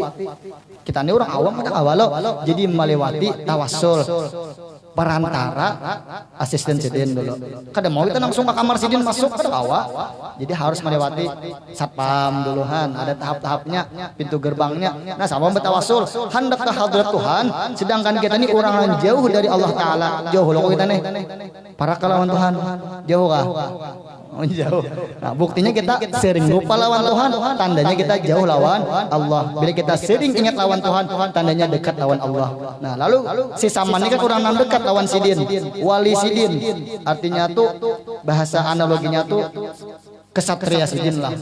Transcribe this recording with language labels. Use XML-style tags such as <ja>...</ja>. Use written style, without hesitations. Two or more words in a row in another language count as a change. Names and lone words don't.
<bjn>Kita ini orang awam kita kawalo. Jadi melewati tawasul perantara asisten sidin dulu. Kadang mau kita langsung ke kamar sidin masuk ke awal. Jadi harus melewati satpam duluhan. Ada tahap-tahapnya, pintu gerbangnya. Nah, sama bertawasul hendak ke hadrat Tuhan. Sedangkan kita ini orang jauh dari Allah Ta'ala. Jauh loh kita nih. Para kelawan Tuhan jauh kah? Oh, jauh. Nah, buktinya kita sering lupa lawan Tuhan, tandanya kita jauh lawan Allah. Bila kita sering ingat lawan Tuhan, tandanya dekat lawan Allah. Nah, lalu si Saman ini kan kurang dekat lawan sidin, wali sidin. Artinya tuh bahasa analoginya tuh kesatria sidin lah.</bjn>